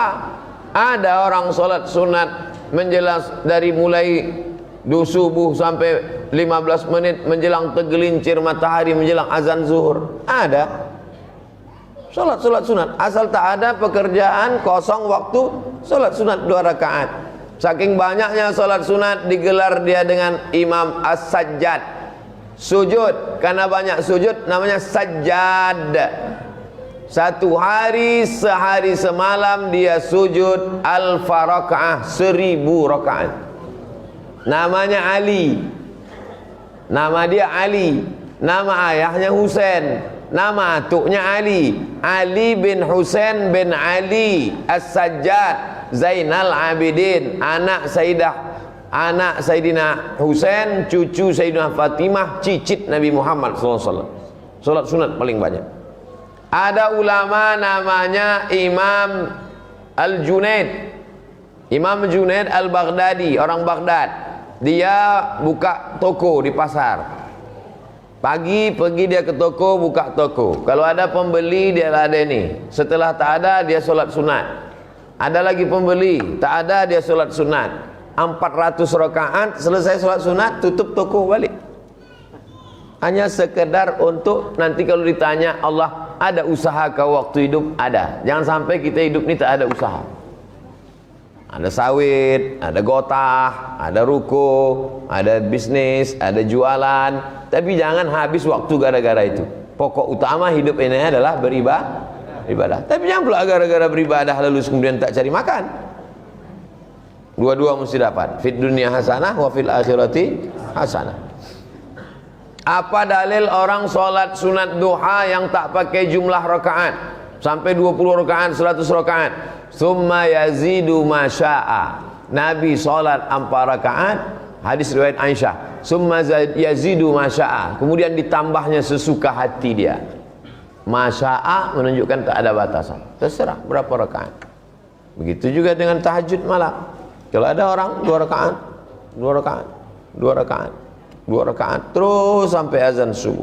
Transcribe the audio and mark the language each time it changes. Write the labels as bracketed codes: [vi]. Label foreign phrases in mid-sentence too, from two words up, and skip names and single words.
[ms] Ada orang solat sunat menjelang dari mulai subuh sampai 15 menit menjelang tergelincir matahari menjelang azan zuhur. Ada. Solat sunat. Asal tak ada pekerjaan kosong waktu, solat sunat 2 rakaat. Saking banyaknya solat sunat digelar dia dengan Imam As-Sajjad. Sujud, karena banyak sujud namanya sajjad. Satu hari sehari semalam dia sujud [ar] ألف ركعة, [ms] 1000 rakaat. Namanya Ali. Nama dia Ali. Nama ayahnya Husain. Nama atuknya Ali. Ali bin Husain bin Ali As-Sajjad Zainal Abidin, anak Sayyidina Husain, cucu Sayyidina Fatimah, cicit Nabi Muhammad SAW. Solat sunat paling banyak. Ada ulama namanya Imam Al-Junaid, Imam Junaid Al-Baghdadi, orang Baghdad. Dia buka toko di pasar. Pagi pergi dia ke toko, buka toko. Kalau ada pembeli dia ladeni. Setelah tak ada dia solat sunat. Ada lagi pembeli, tak ada dia solat sunat. 400 rakaat, selesai solat sunat, tutup toko balik. Hanya sekedar untuk nanti kalau ditanya Allah, ada usaha kau waktu hidup? Ada. Jangan sampai kita hidup ini tak ada usaha. Ada sawit, ada gotah, ada ruko, ada bisnis, ada jualan. Tapi jangan habis waktu gara-gara itu. Pokok utama hidup ini adalah beribadah. Tapi jangan pula gara-gara beribadah lalu kemudian tak cari makan. Dua-dua mesti dapat. [ar] في الدنيا حسنة وفي الآخرة حسنة. [ms] Apa dalil orang solat sunat duha yang tak pakai jumlah rakaat sampai 20 rakaat, 100 rakaat? [ar] ثم يزيد ما شاء. [ms] Nabi solat 4 rakaat, hadis riwayat Aisyah. [ar] ثم يزيد ما شاء. [ms] Kemudian ditambahnya sesuka hati dia. Masya'a menunjukkan tak ada batasan. Terserah berapa rakaat. Begitu juga dengan tahajud malam. Kalau ada orang 2 rakaat, 2 rakaat, 2 rakaat, 2 rakaat terus sampai azan subuh.